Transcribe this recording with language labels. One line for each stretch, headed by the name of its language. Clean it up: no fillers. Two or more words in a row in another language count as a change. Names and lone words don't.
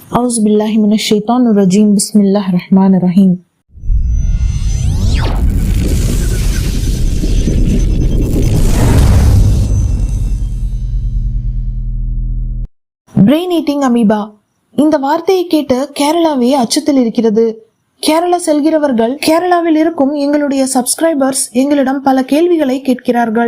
Arabic: أعوذ بالله من الشيطان الرجيم بسم الله الرحمن الرحيم.
English: brain eating amoeba.
Tamil: இந்த வார்த்தையை கேட்டு கேரளாவே அச்சத்தில் இருக்கிறது. கேரளா செல்கிறவர்கள் கேரளாவில் இருக்கும் எங்களுடைய சப்ஸ்கிரைபர்ஸ் எங்களிடம் பல கேள்விகளை கேட்கிறார்கள்.